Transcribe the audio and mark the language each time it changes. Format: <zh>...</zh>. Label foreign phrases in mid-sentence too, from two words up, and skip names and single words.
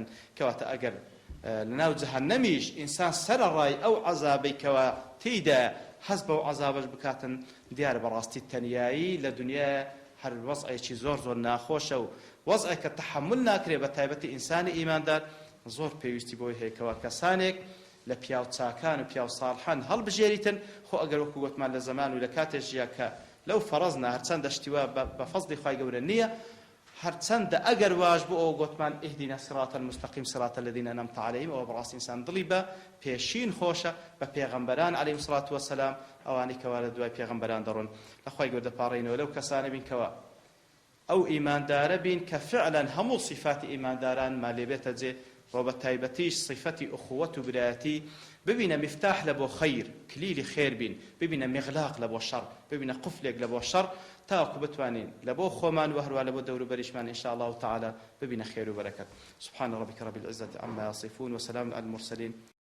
<ckb>کەواتە ئەگەر لە ناو جەهەنەمیش ئینسان سەرەڕای ئەو عەزابێکەوە تێیدا حەز بەو عەزابەش بکاتن، دیارە بەڕاستی تەنیایی لە دنیا هەر وەزعێکی زۆر زۆر ناخۆشە و وەزعێکە تەحەمل ناکرێ بە تایبەتی ئینسانی ئیماندار. زۆر پێویستی بۆی هەیەکەوە کەسانێک لە پیاو چاکان و پیاو ساڵحان هەڵبژێریتن. خۆ ئەگەر وەکو گوتمان لە زەمان و لە کاتێکژیا کە لەو فەرەزنا هەرچەندە شتیوا بە فەزلی خوای گەورە نییە، هەرچەندە ئەگەر واش بۆ ئەو گوتمان</ckb> <ar>ئیهدینا الصراط المستقیم صراط الذین ئەنعمت عەلەیهیم،</ar> <ckb>ئەوە بەڕاستی ئینسان دڵی بە پێشین خۆشە بە پێغەمبەران</ckb> <ar>عەلەیهیمو الصلاة والسلام،</ar> <ckb>ئەوانەی کەوا لە دوای پێغەمبەران دەڕۆن. لە خوای گەورە دەپاڕێنەوە لەو کەسانە بین کەوا ئەو ئیماندارە بین کە فعلا هەموو صفاتی ئیمانداران ما لێبێتە جێ و بە تایبەتیش صفەتی ئوخوەت و برایەتی ببینە مفتاح لە بۆ خەیر، کلیلی خێر بین، ببینە مغلاق لە بۆ شەڕ، ببینە قفلێک لە بۆ شەڕ، تاوەکو بتوانین لە بۆ خۆمان و هەروە لە بۆ دەوروبەریشمان</ckb> <ar>ئینشاء الله تعالى</ar> <ckb>ببینە خێر و بەرەکەت.</ckb> <ar>سبحان ربك رب العزة عما يصفون وسلام على المرسلين.</ar>